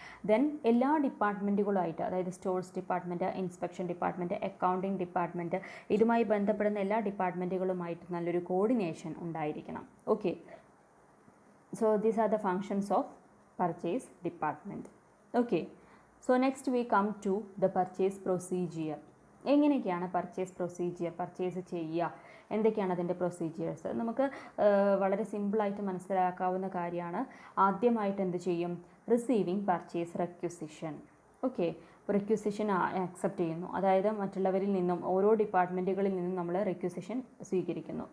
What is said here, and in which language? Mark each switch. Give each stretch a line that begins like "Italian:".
Malayalam: Then എല്ലാ ഡിപ്പാർട്ട്മെൻറ്റുകളുമായിട്ട്, അതായത് stores department, inspection department, accounting department, ഇതുമായി ബന്ധപ്പെടുന്ന എല്ലാ ഡിപ്പാർട്ട്മെൻറ്റുകളുമായിട്ട് നല്ലൊരു കോർഡിനേഷൻ ഉണ്ടായിരിക്കണം.
English: Okay, so these are the functions of purchase department. Okay, so next we come to the purchase procedure.
Malayalam: എങ്ങനെയൊക്കെയാണ് purchase procedure, purchase ചെയ്യുക, എന്തൊക്കെയാണ് അതിൻ്റെ പ്രൊസീജിയേഴ്സ്? നമുക്ക് വളരെ സിമ്പിളായിട്ട് മനസ്സിലാക്കാവുന്ന കാര്യമാണ്. ആദ്യമായിട്ട് എന്ത് ചെയ്യും, receiving purchase requisition. Okay, requisition accept ചെയ്യുന്നു. അതായത് മറ്റുള്ളവരിൽ നിന്നും ഓരോ ഡിപ്പാർട്ട്മെൻറ്റുകളിൽ നിന്നും നമ്മൾ റിക്വസിഷൻ സ്വീകരിക്കുന്നു.